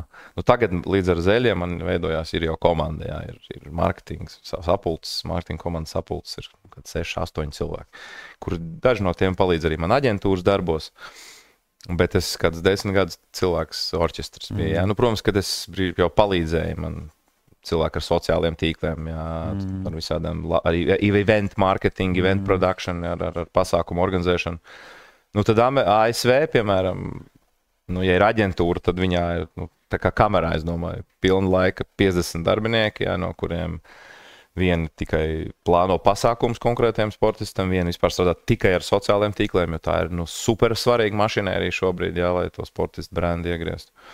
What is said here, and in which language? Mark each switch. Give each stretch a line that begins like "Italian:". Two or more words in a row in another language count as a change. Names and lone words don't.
Latvian: Tagad līdz ar Zeļiem man veidojās ir jau komanda, jā, ir marketings, sapulces, marketinga komandas sapulces ir 6-8 cilvēki, kur daži no tiem palīdz arī man aģentūras darbos, bet es kāds 10 gadus cilvēks orķestrs bija, jā. Protams, kad es jau palīdzēju man cilvēki ar sociāliem tīkliem, jā, ar visādām, arī
English: event marketing, event production,
Latvian: ar pasākumu organizēšanu. Tad ASV, piemēram, ja ir aģentūra, tad viņā ir, tā kā kamerā, es domāju, pilna laika 50 darbinieki, jā, no kuriem vieni tikai plāno pasākums konkrētiem sportistam, vieni vispār strādā tikai ar sociāliem tīkliem, jo tā ir super svarīga mašinērija šobrīd, jā, lai to sportistu brandi iegrieztu.